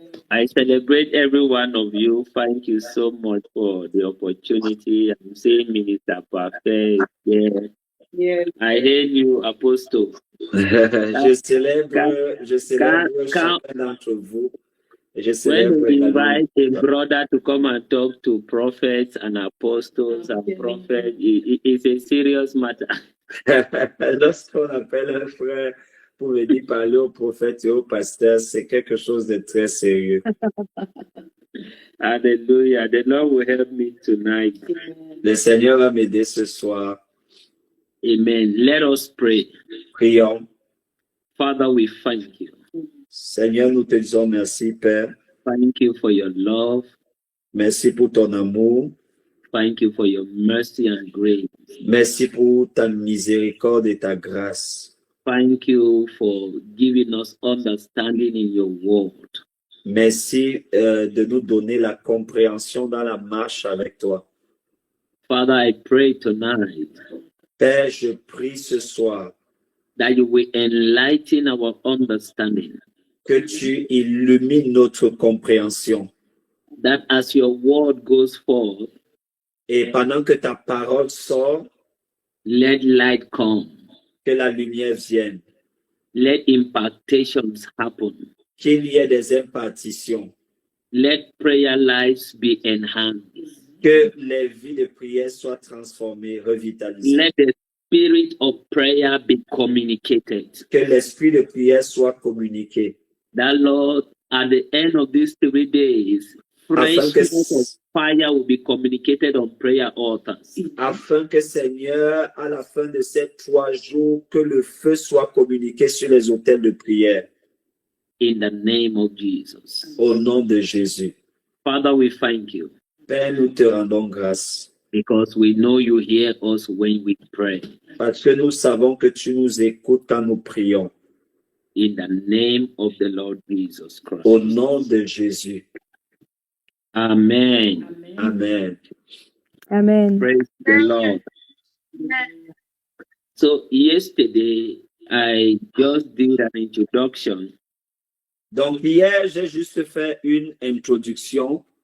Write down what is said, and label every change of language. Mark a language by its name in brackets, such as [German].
[English] I celebrate every one of you. Thank you so much for the opportunity. I'm saying Minister Parfait. Yeah. I hail you, Apostle. [French] Je célèbre chacun d'entre vous. Je célèbre [English] When you [French] également. [English] invite a brother to come and talk to prophets and apostles and prophets, it's a serious matter. [French] Lorsqu'on appelle un frère pour venir parler aux prophètes et aux pasteurs, c'est quelque chose de très sérieux. [English] Hallelujah. The Lord will help me tonight. [French] Le Seigneur va m'aider ce soir. [English] Amen. Let us pray. [French] Prions. [English] Father, we thank you. [French] Seigneur, nous te disons merci, Père. [English] Thank you for your love. [French] Merci pour ton amour. [English] Thank you for your mercy and grace. [French] Merci pour ta miséricorde et ta grâce. [English] Thank you for giving us understanding in your word. [French] Merci de nous donner la compréhension dans la marche avec toi. [English] Father, I pray tonight [French] Père, je prie ce soir [English] that you will enlighten our understanding, [French] que tu illumines notre compréhension. [English] that as your word goes forth, [French] Et pendant que ta parole sort, [English] let light come, [French] que la lumière vienne, [English] let impartations happen, [French] qu'il y ait des impartitions, [English] let prayer lives be enhanced, [French] que les vies de prière soient transformées, revitalisées, [English] let the spirit of prayer be communicated. [French] que l'esprit de prière soit communiqué, [English] That Lord, at the end of these 3 days, [French] afin que, [English] freshness of fire will be communicated on prayer altars. [French] afin que Seigneur, à la fin de ces 3 jours, que le feu soit communiqué sur les autels de prière. [English] In the name of Jesus. [French] Au nom de Jésus. [English] Father, we thank you [French] Père, nous te rendons grâce [English] because we know you hear us when we pray. [French] parce que nous savons que tu nous écoutes quand nous prions. [English] In the name of the Lord Jesus Christ. [French] Au nom de Jésus. [English] Amen. Amen. Amen. Praise the Lord. So yesterday, I just did an introduction. [French] Donc hier, j'ai juste fait une introduction.